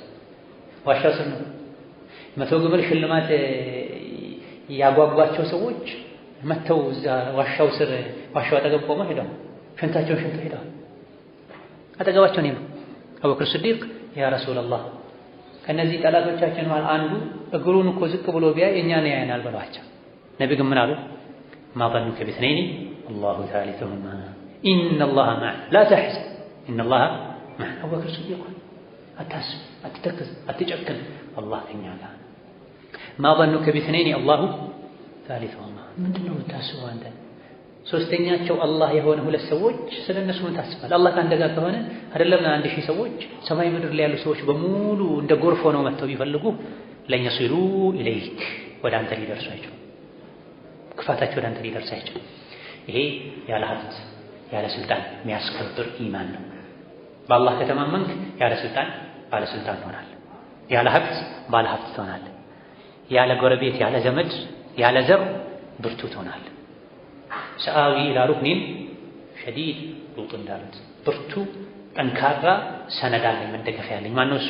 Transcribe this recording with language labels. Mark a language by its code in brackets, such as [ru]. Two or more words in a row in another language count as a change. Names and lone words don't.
[am] ዋሻው ስር ነው። 100 ግመል ሽልማት ያጓጓቸው ሰዎች መተው እዛ ዋሻው ስር ዋሻው አጠገብ ቆመው ሄደው ሽንታቸውን ሽንተው ሄደው አጠገባቸው ነው። አቡበክር ሲዲቅ [ar] يا رسول الله [am] ከነዚህ ጠላቶቻችን ማለት አንዱ እግሩን እኮ ዝቅ ብሎ ቢያይ እኛን ያየናል ብለዋቸው። ነብዩ ግን ምን አሉ? [ar] ما ظنك باثنين الله ثالثهما ان الله معنا لا تحزن ان الله معنا። [am] አቡበክር ሲዲቅ አታስብ፣ አትተክዝ፣ አትጨክን፣ አላህ ከኛ ጋር። [ar] ما ظنك باثنين الله ثالثهما [am] ምንድነው የምታስበው አንተ? ሶስተኛቸው አላህ የሆነ ሁለት ሰዎች ስለነሱ ምን ታስባለህ? አላህ ካንተ ጋር ከሆነ አይደለም 1000 ሰዎች ሰማይ ምድር ላይ ያሉ ሰዎች በሙሉ እንደ ጎርፍ ሆነው መጥተው ቢፈልጉ [ar] ليصلوا إليك [am] ወደ አንተ ሊደርሱ አይችሉም። ክፋታቸው ወደ አንተ ሊደርስ አይችልም። ይሄ ያለ ሀብት ያለ ስልጣን የሚያስከብር ኢማን ነው። በአላህ ከተማመንክ ያለ ስልጣን ባለስልጣን ትሆናለህ። ያለ ሀብት ባለ ሀብት ትሆናለህ። ያለ ጎረቤት ያለ ዘመድ ያለ ዘር ብርቱ ትሆናለህ። [ar] سآوي إلى ركن شديد [am] ሉጥ እንዳሉት ብርቱ ጠንካራ ሰነድ አለኝ መደገፊያ ያለኝ። ማነው እሱ?